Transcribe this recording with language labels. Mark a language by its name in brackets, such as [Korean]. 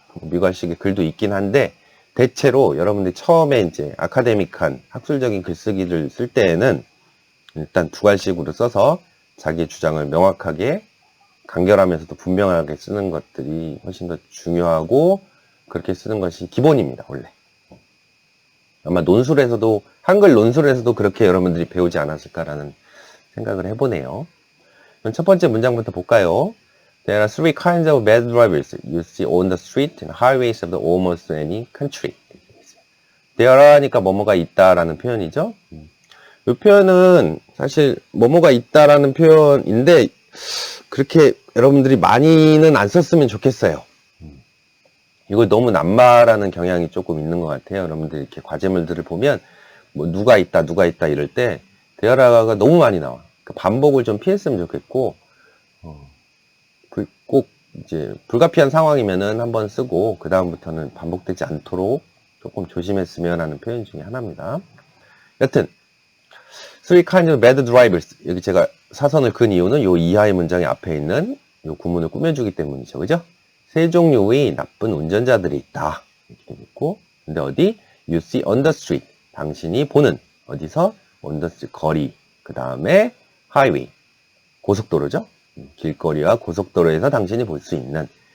[Korean] 미괄식의 글도 있긴 한데 대체로 여러분들이 처음에 이제 아카데믹한 학술적인 글쓰기를 쓸 때에는 일단 두 갈식으로 써서 자기의 주장을 명확하게 간결하면서도 분명하게 쓰는 것들이 훨씬 더 중요하고 그렇게 쓰는 것이 기본입니다. 원래 아마 논술에서도 한글 논술에서도 그렇게 여러분들이 배우지 않았을까라는 생각을 해보네요. 그럼 첫 번째 문장부터 볼까요? [English] There are three kinds of bad drivers you see on the street and highways of the almost any country. There are [Korean] 니까 뭐뭐가 있다라는 표현이죠. 이 표현은 사실 뭐뭐가 있다라는 표현인데 그렇게 여러분들이 많이는 안 썼으면 좋겠어요. 이걸 너무 낱말하는 경향이 조금 있는 것 같아요. 여러분들 이렇게 과제물들을 보면 뭐 누가 있다 이럴 때 데어라가 너무 많이 나와. 그 반복을 좀 피했으면 좋겠고 꼭 이제 불가피한 상황이면은 한번 쓰고 그 다음부터는 반복되지 않도록 조금 조심했으면 하는 표현 중에 하나입니다. 여튼 [English] three kinds of bad drivers. [Korean] 여기 제가 사선을 그은 이유는 요 이하의 문장의 앞에 있는 요 구문을 꾸며주기 때문이죠. 그죠? 세 종류의 나쁜 운전자들이 있다. 이렇게 되어 있고, 근데 어디? [English] You see on the street. [Korean] 당신이 보는. 어디서? [English] on the street. 거리. [Korean] 그 다음에 highway. 고속도로죠? 길거리와 고속도로에서 당신이 볼 수 있는.